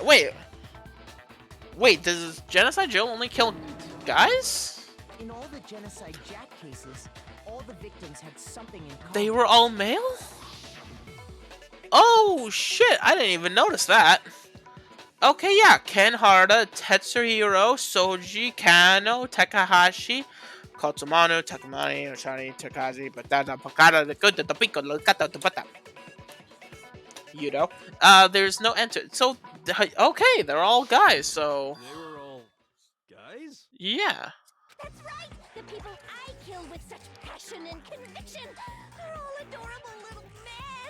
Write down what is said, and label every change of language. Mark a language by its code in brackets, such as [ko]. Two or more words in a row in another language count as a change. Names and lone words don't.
[en] Wait, does Genocide Joe only kill guys? In all the Genocide Jack cases, all the victims had something in common. They were all male? Oh, shit. I didn't even notice that. Okay, yeah. Ken Harada, Tetsuhiro, Soji, Kano, Takahashi, Kotsumanu, Takamani, Oshani, Takazi, Batata, Pakata, the good, the pico, the kata, the bata. You know? There's no enter. So, okay, they're all guys, so... They were all guys? Yeah. That's right! The people I killed with such passion and conviction are all adorable little men!